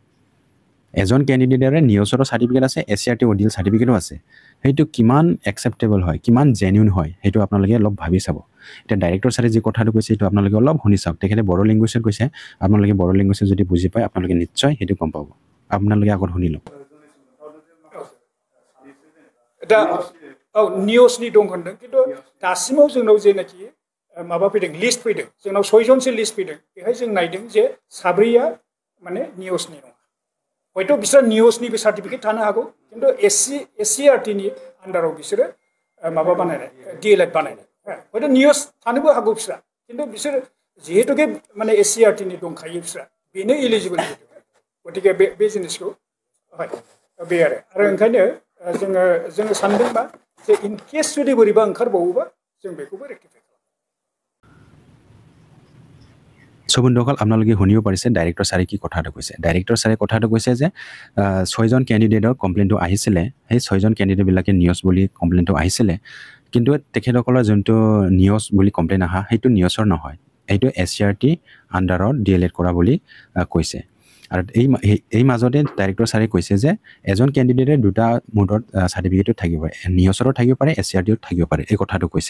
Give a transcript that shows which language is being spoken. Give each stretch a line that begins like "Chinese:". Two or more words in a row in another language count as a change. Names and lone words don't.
Assamese: এজন কেণ্ডিডেটৰে নিউজৰ চাৰ্টিফিকেট আছে SCRT ODL চাৰ্টিফিকেটো আছে সেইটো কিমান একচেপ্টেবল হয় কিমান জেনুইন হয় সেইটো আপোনালোকে অলপ ভাবি চাব এতিয়া ডাইৰেক্টৰ ছাৰে যি কথাটো কৈছে সেইটো আপোনালোকে অলপ শুনি চাওক তেখেতে বড়ো লেংগুৱেজত কৈছে আপোনালোকে বড়ো লেংগুৱেজত যদি বুজি পায় আপোনালোকে নিশ্চয় সেইটো গম পাব আপোনালোকে আগত শুনি লওক
Bodo: दा निउसनि दं होनदों किन्तु दासिमाव जोंनाव जेनाखि माबा फैदों लिस्ट फैदों जोंनाव 6 जनसो लिस्ट फैदों बेहाय जों नायदों जे साब्रैया माने निउसनि नङा हयथ' बिसोर निउसनिबो सार्टिफिकेट थानो हागौ किन्तु SCRT नि आन्डाराव बिसोरो माबा बानायनाय DLED बानायनाय हयथ' निउस थानोबो हागौ बिसोरा किन्तु बिसोर जिहेतुके माने SCRT नि दंखायो बिसोरा बेनो इलिजिबल गतिके बे जिनिसखौ हय बे आरो ओंखायनो जोङो सानदों मा जे
English: in case
Bodo: जुदि बोरैबा ओंखारबावोबा जों बेखौबो रेक्टिफाइ
Assamese: বন্ধুসকল আপোনালোকে শুনিব পাৰিছে ডাইৰেক্টৰ ছাৰে কি কথাটো কৈছে ডাইৰেক্টৰ ছাৰে কথাটো কৈছে যে 6জন কেণ্ডিডেটৰ কমপ্লেইনটো আহিছিলে সেই 6জন কেণ্ডিডেটবিলাকে নিউজ বুলি কমপ্লেইনটো আহিছিলে কিন্তু তেখেতসকলৰ যোনটো নিউজ বুলি কমপ্লেইন আহা সেইটো নিউজৰ নহয় এইটো SCRT আণ্ডাৰত DLED কৰা বুলি কৈছে আৰু এই মাজতে ডাইৰেক্টৰ ছাৰে কৈছে যে এজন কেণ্ডিডেটে দুটা মোডত চাৰ্টিফিকেটো থাকিব পাৰে, নিয়ছৰো থাকিব পাৰে, SCRTও থাকিব পাৰে, এই কথাটো কৈছে।